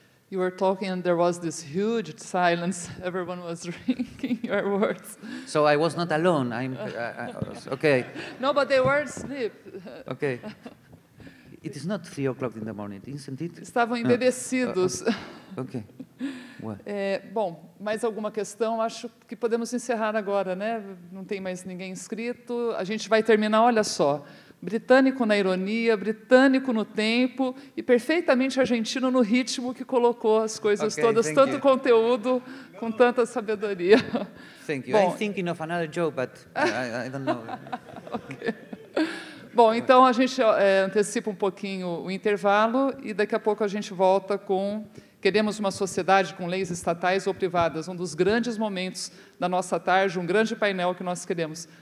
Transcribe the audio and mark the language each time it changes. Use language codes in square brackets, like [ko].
[en] You were talking, and there was this huge silence. Everyone was drinking your words. So I was not alone. Okay. No, but they were asleep. Okay. It is not 3 o'clock in the morning, isn't it? [pt] Estavam embebecidos. [en] Okay. Well. [pt] Bom, mais alguma questão? Acho que podemos encerrar agora, né? Não tem mais ninguém inscrito. A gente vai terminar, olha só. Britânico na ironia, britânico no tempo e perfeitamente argentino no ritmo que colocou as coisas todas, tanto conteúdo com tanta sabedoria. [en] Thank you. Bom, I'm thinking of another joke, but I don't know. Okay. [pt] Bom, então a gente antecipa um pouquinho o intervalo e daqui a pouco a gente volta com Queremos uma sociedade com leis estatais ou privadas, um dos grandes momentos da nossa tarde, um grande painel que nós queremos.